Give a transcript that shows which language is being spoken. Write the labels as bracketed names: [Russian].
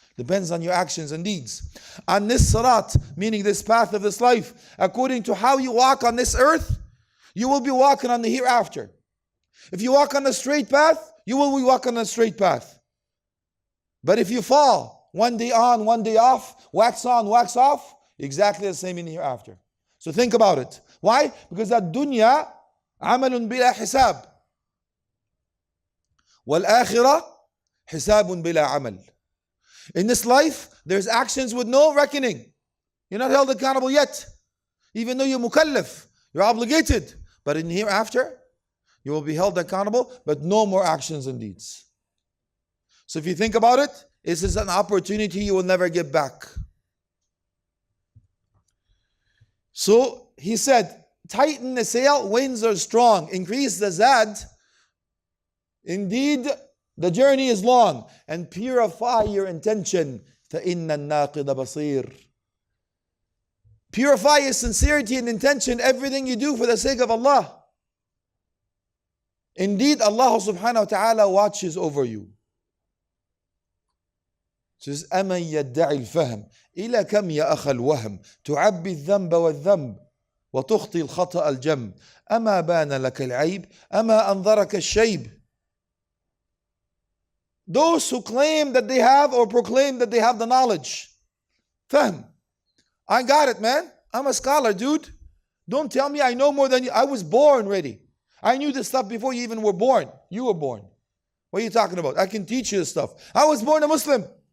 [English] Depends on your actions and deeds. On this sirat, meaning this path of this life, according to how you walk on this earth, you will be walking on the hereafter. If you walk on the straight path, you will be walking on the straight path. But if you fall, one day on, one day off, wax on, wax off, exactly the same in the hereafter. So think about it. Why? Because that dunya, [Arabic] عمل بلا حساب والآخرة حساب بلا عمل. [English] In this life, there's actions with no reckoning. You're not held accountable yet. Even though you're mukallaf, you're obligated. But in hereafter, you will be held accountable, but no more actions and deeds. So if you think about it, this is an opportunity you will never get back. So he said, tighten the sail, winds are strong. Increase the zad. Indeed, the journey is long. And purify your intention. [Arabic] فَإِنَّ النَّاقِدَ بَصِيرٌ. [English] Purify your sincerity and intention, everything you do for the sake of Allah. Indeed, Allah subhanahu wa ta'ala watches over you. It says, [Arabic] أَمَنْ يَدَّعِ الْفَهْمِ إِلَى كَمْ يَا أَخَ الْوَهْمِ تُعَبِّي الذَّنْبَ وَالذَّنْبَ وتخطي الخطأ الجم أما بان لك العيب أما أنظرك الشيب. [English] Those who claim that they have or proclaim that they have the knowledge. Fahm. I got it, man. I'm a scholar, dude. Don't tell me I know more than you. I was born ready. I knew this stuff before you even were born. You were born. What are you talking about? I can teach you this stuff. I was born a Muslim.